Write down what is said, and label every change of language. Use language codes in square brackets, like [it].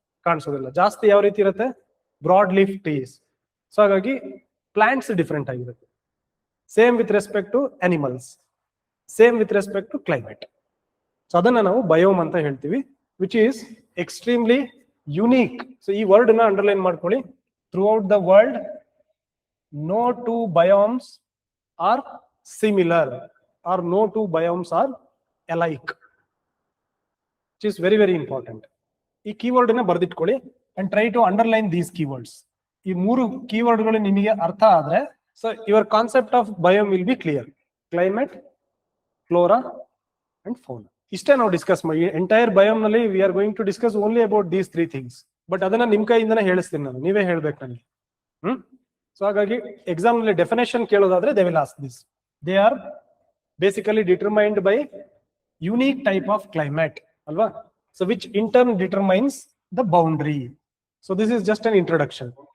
[kn] ಕಾಣಿಸೋದಿಲ್ಲ. ಜಾಸ್ತಿ ಯಾವ ರೀತಿ ಇರುತ್ತೆ? [en] Broad leaf trees. [kn] ಸೊ ಹಾಗಾಗಿ ಪ್ಲಾಂಟ್ಸ್ ಡಿಫರೆಂಟ್ ಆಗಿರುತ್ತೆ. [en] Same with respect to animals, same with respect to climate. [kn] So ಅದನ್ನ ನಾವು ಬಯೋಮ್ ಅಂತ ಹೇಳ್ತೀವಿ, [en] Which is extremely unique. [kn] So ಈ ವರ್ಡ್ ನ ಅಂಡರ್ಲೈನ್ ಮಾಡ್ಕೊಳ್ಳಿ. [en] Throughout the world no two biomes are similar or no two biomes are alike, which is very very important. [kn] ಈ keyword ನ ಬರ್ದಿಟ್ಕೊಳ್ಳಿ [en] and try to underline these keywords. [kn] ಈ 3 keyword ಗಳು ನಿಮಗೆ ಅರ್ಥ ಆದ್ರೆ, [en] so your concept of biome will be clear. Climate, flora and fauna. [kn] ಇಷ್ಟೇ ನಾವು discuss ಮಾಡಿ. ಎಂಟೈರ್ ಬಯೋಮ್ ನಲ್ಲಿ [en] we are going to discuss only about these 3 things. [kn] But ಅದನ್ನ ನಿಮ್ ಕೈಯಿಂದನೇ ಹೇಳಿಸ್ತೀನಿ ನಾನು, ನೀವೇ ಹೇಳ್ಬೇಕು ನನಗೆ. ಸೊ ಹಾಗಾಗಿ ಎಕ್ಸಾಮ್ ನಲ್ಲಿ definition ಕೇಳೋದಾದ್ರೆ [en] They will ask this. They are basically determined by unique type of climate [kn] ಅಲ್ವಾ? [en] So which in turn determines the boundary. So this is just an introduction.